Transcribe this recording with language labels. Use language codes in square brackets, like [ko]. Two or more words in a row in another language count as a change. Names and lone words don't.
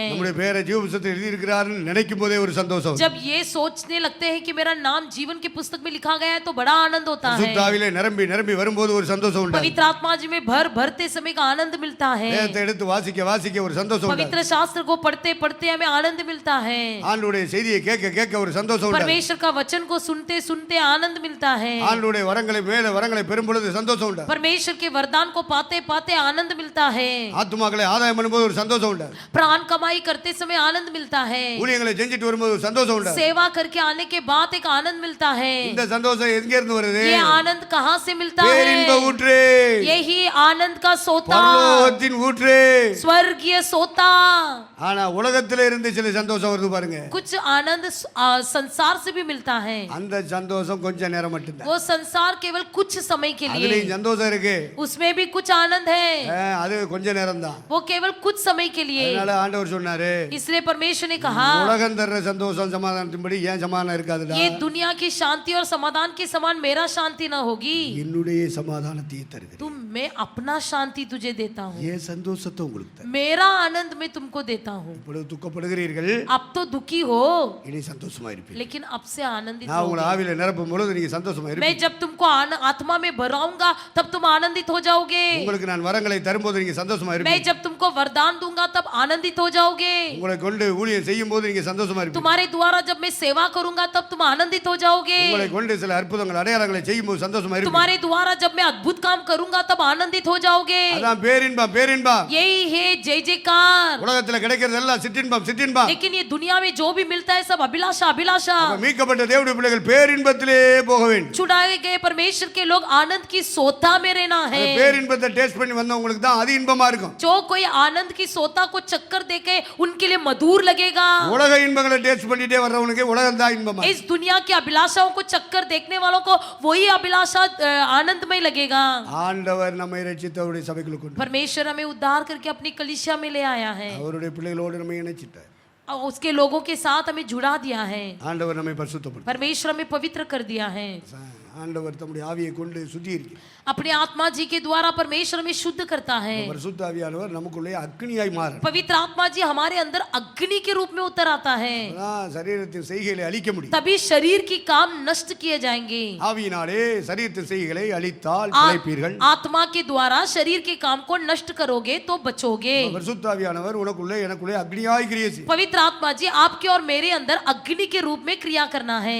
[ta] நம்முடைய பேரை ஜீவ புத்தகத்தில் எழுதி இருக்கிறார்னு நினைக்கும் போதே ஒரு சந்தோஷம். [hi] जब ये सोचने लगते हैं कि मेरा नाम जीवन की पुस्तक में लिखा गया है तो बड़ा आनंद होता है। [ta] சுத்தாவிலே நிரம்பி நிரம்பி வரும்போது ஒரு சந்தோஷம் உண்டாகுது. [hi] पवित्र आत्मा जी में भर भरते समय का आनंद मिलता है। [ta] வேதத்தை எடுத்து வாசிக்க வாசிக்க ஒரு சந்தோஷம் உண்டாகுது. [hi] पवित्र शास्त्र को पढ़ते पढ़ते हमें आनंद मिलता है। [ta] ஆண்டவருடைய செய்தியை கேட்க கேட்க ஒரு சந்தோஷம் உண்டாகுது. [hi] परमेश्वर का वचन को सुनते सुनते आनंद मिलता है। [ta] ஆண்டவருடைய வரங்களை மேல வரங்களை பெறும் பொழுது சந்தோஷம் உண்டாகுது. [hi] परमेश्वर के वरदान को पाते पाते आनंद मिलता है। [ta] ஆத்துமாக்களை ஆதாயம் பண்ணும்போது ஒரு சந்தோஷம் உண்டாகுது. [hi] प्राण कमाई करते समय आनंद मिलता है। [ta] ஊழியங்களை செஞ்சுட்டு வரும்போது ஒரு சந்தோஷம் உண்டாகுது. [hi] सेवा करके आने के बाद एक आनंद मिलता है। [ta] இந்த சந்தோஷம் எங்க இருந்து வருது? [hi] ये आनंद कहाँ से मिलता [ta] பேரின்ப [hi] है? [ta] ஊற்று. [hi] यही आनंद का सोता, [ta] பரலோகத்தின் ஊற்று. [hi] स्वर्गीय सोता। [ta] ஆனா உலகத்திலே இருந்து சில சந்தோஷம் வருது பாருங்க. [hi] कुछ आनंद संसार से भी मिलता है। [ta] அந்த சந்தோஷம் கொஞ்ச நேரம் மட்டும்தான். [hi] वो संसार केवल कुछ समय के लिए, [ta] அதுலயும் சந்தோஷம் இருக்கு. [hi] उसमें भी कुछ आनंद है। [ta] அது கொஞ்ச நேரம் தான். [hi] वो केवल कुछ समय के लिए। [ta] அதனால ஆண்டவர் சொன்னாரு, [hi] इसलिए परमेश्वर ने कहा [ta] உலகம் தர்ற சந்தோஷம் சமாதானத்தின்படி ஏன் சமாதானம் இருக்காதுடா? [hi] ये दुनिया की शांति और समाधान के समान मेरा शांति ना होगी। [ta] என்னுடைய சமாதானத்தை தருகிறேன். [hi] तुम मैं अपना शांति तुझे देता हूँ, [ta] ஏன் சந்தோஷத்தை உங்களுக்கு தரேன். [hi] मेरा आनंद मैं तुमको देता हूँ। [ta] இப்பொழுது துக்கப்படுகிறீர்கள், [hi] अब तो दुखी हो [ta] இனி சந்தோஷமா இருப்பீங்க. [hi] लेकिन अब से आनंदित [ta] நான் உங்களை [hi] होगे। [ta] ஆவியில நிரப்பும் பொழுது நீங்க சந்தோஷமா [hi] मैं [ta] இருப்பீங்க. [hi] जब तुमको आत्मा में भराऊंगा तब तुम आनंदित हो जाओगे। [ta] உங்களுக்கு நான் வரங்களை தரும்போது நீங்க சந்தோஷமா [hi] मैं [ta] இருப்பீங்க. [hi] जब तुमको वरदान दूंगा तब आनंदित हो जाओगे। [ta] உங்களை கொண்டு ஊழியம் செய்யும் போது நீங்க சந்தோஷமா இருப்பீங்க. [hi] तुम्हारे द्वारा जब मैं सेवा करूंगा तब तुम आनंदित हो जाओगे। [ta] உங்களை கொண்டு சில அற்புதங்கள் அடையாளங்களை செய்யும் போது சந்தோஷமா இருப்பீங்க. [hi] तुम्हारे द्वारा जब मैं अद्भुत काम करूंगा तब आनंदित हो जाओगे। [ta] அதான் பேரின்பம் பேரின்பம். [hi] यही है जय जयकार। [ta] உலகத்துல கிடைக்கிறது எல்லாம் சிற்றின்பம் சிற்றின்பம். [hi] लेकिन ये दुनिया में जो भी मिलता है सब अभिलाषा अभिलाषा। [ta] அப்ப மீட்கப்பட்ட தேவனுடைய பிள்ளைகள் பேரின்பத்திலே போக வேண்டும். [hi] छुड़ाए गए परमेश्वर के लोग आनंद की सोता में रहना है। [ta] அந்த பேரின்பத்தை டேஸ்ட் பண்ணி வந்தவங்களுக்கு தான் அது இன்பமா இருக்கும். [hi] जो कोई आनंद की सोता को चक्कर देके उनके लिए मधुर लगेगा। [ta] உலக இன்பங்களை டேஸ்ட் பண்ணிட்டே வர்றவனுக்கு உலகம் தான் இன்பமா. [hi] इस दुनिया की अभिलाषाओं को चक्कर देखने वालों को वही अभिलाषा आनंदमय लगेगा। [ta] ஆண்டவர் நம்மை ரட்சித்தவருடைய சபைக்குள்ள கொண்டு [hi] परमेश्वर हमें उद्धार करके अपनी कलीसिया में ले आया है [ta] அவருடைய பிள்ளைகளோடு நம்மை இணைச்சிட்டார். [hi] और उसके लोगों के साथ हमें जुड़ा दिया है। [ta] ஆண்டவர் நம்மை பரிசுத்தப்படுத்த [hi] परमेश्वर हमें पवित्र कर दिया है। [ta] ஆண்டவர் தம்முடைய ஆவியை கொண்டு சுத்திகரிக்க [hi] अपने आत्मा जी के द्वारा परमेश्वर हमें शुद्ध करता है। [ta] பரிசுத்த ஆவியானவர் நமக்குள்ளே அக்னியாய் மாறும். [hi] पवित्र आत्मा जी हमारे अंदर अग्नि के रूप में उतर आता है। [ta] அதான் சரீரத்தின் செய்கைகளை அழிக்க முடியும். [hi] तभी शरीर की काम नष्ट किए जाएंगे। [ta] ஆவியினாலே சரீரத்தின் செய்கைகளை அழித்தால் பிழைப்பீர்கள். [hi] आत्मा के द्वारा शरीर के काम को नष्ट करोगे तो बचोगे। [ta] பரிசுத்த ஆவியானவர் உனக்குள்ளே எனக்குள்ளே அக்னியாய் கிரியை செய்யும். [hi] पवित्र आत्मा जी आपके और मेरे अंदर अग्नि के रूप में क्रिया करना है।